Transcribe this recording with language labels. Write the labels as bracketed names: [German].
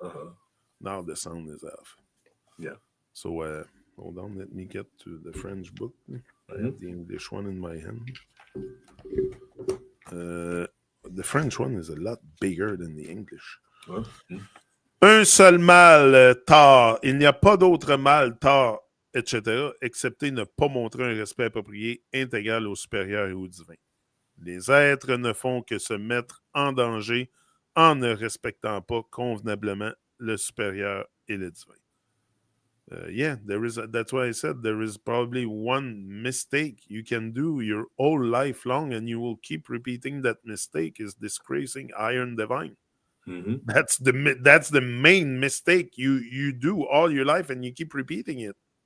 [English] Uh-huh. Now the sound is off. Yeah. So hold on, let me get to the French book. I have the English one in my hand. The French one is a lot bigger than the English. [French] Un seul mal, tort. Il n'y a pas d'autre mal, tort, etc., excepté ne pas montrer un respect approprié, intégral au supérieur et au divin. Les êtres ne font que se mettre en danger en ne respectant pas convenablement le supérieur et le divin. [English] That's why I said there is probably one mistake you can do your whole life long, and you will keep repeating that mistake is disgracing iron divine. Mm-hmm. That's the main mistake you do all your life, and you keep repeating it.